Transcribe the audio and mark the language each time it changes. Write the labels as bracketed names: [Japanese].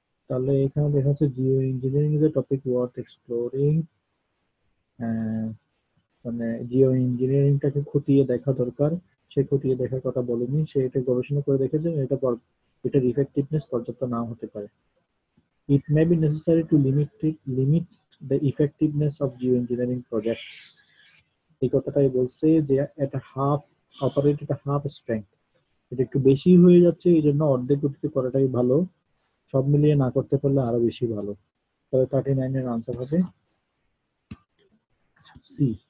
[Bangla] তাহলে এখানে দেখা যাচ্ছে [English] Geo engineering is a topic worth exploring. [Bangla] মানে জিও ইঞ্জিনিয়ারিংটাকে খতিয়ে দেখা দরকার, সে খতিয়ে দেখার কথা বলেনি, সে এটা গবেষণা করে দেখেছে এটার ইফেক্টিভনেস পর্যাপ্ত নাও হতে পারে। [English] It may be necessary to limit the effectiveness of geoengineering projects. [Bangla] এই কথাটাই বলছে যে এটা অপারেট এটা হাফ স্ট্রেংথ, এটা একটু বেশি হয়ে যাচ্ছে, এই জন্য অর্ধেক গতিতে করাটাই ভালো, সব মিলিয়ে না করতে পারলে আরো বেশি ভালো। তবে 39 এর আনসার হবে সি।